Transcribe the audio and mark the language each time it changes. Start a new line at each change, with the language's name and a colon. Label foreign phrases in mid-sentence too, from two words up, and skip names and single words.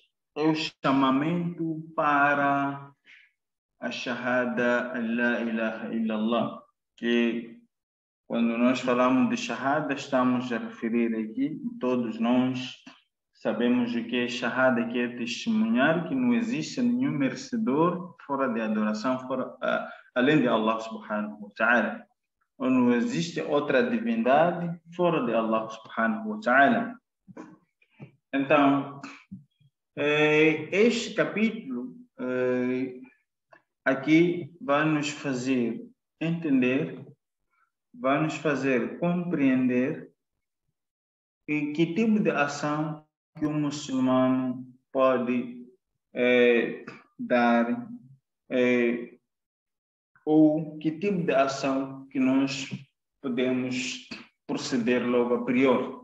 Portuguese: É o chamamento para a Shahada
Arabic: لا إله إلا الله.
Portuguese: Que quando nós falamos de Shahada, estamos a referir aqui, todos nós sabemos o que é Shahada, que é testemunhar que não existe nenhum merecedor fora de adoração, além de Allah
Arabic: سبحانه وتعالى.
Portuguese: Ou não existe outra divindade fora de Allah
Arabic: سبحانه وتعالى.
Portuguese: Então, este capítulo aqui vai nos fazer entender, vai nos fazer compreender que tipo de ação que um muçulmano pode dar, ou que tipo de ação que nós podemos proceder logo a priori.